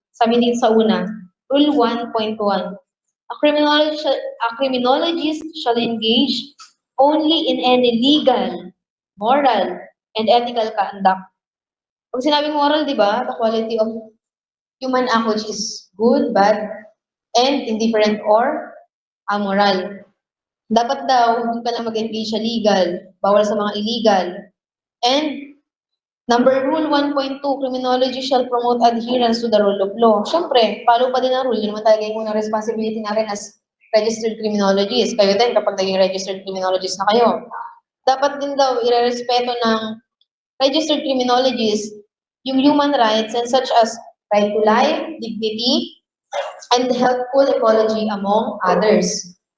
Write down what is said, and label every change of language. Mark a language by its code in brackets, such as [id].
[tl] Sabi din sa una, [en] Rule 1.1. A criminologist shall engage only in any legal, moral, and ethical conduct. [tl] Pag sinabing moral, di ba, [en] the quality of human act which is good, bad, and indifferent or amoral. [tl] Dapat daw, hindi ka lang mag-engage sa legal, bawal sa mga illegal. [en] And Rule 1.2, criminology shall promote adherence to the rule of law. [tl] Siyempre, follow pa din ang rule. Yun naman talaga yung unang responsibility natin as registered criminologist. Kayo din, kapag naging registered criminologist na kayo. Dapat din daw, irerespeto ng registered criminologist yung [en] human rights and such as right to life, dignity, and healthful ecology among others.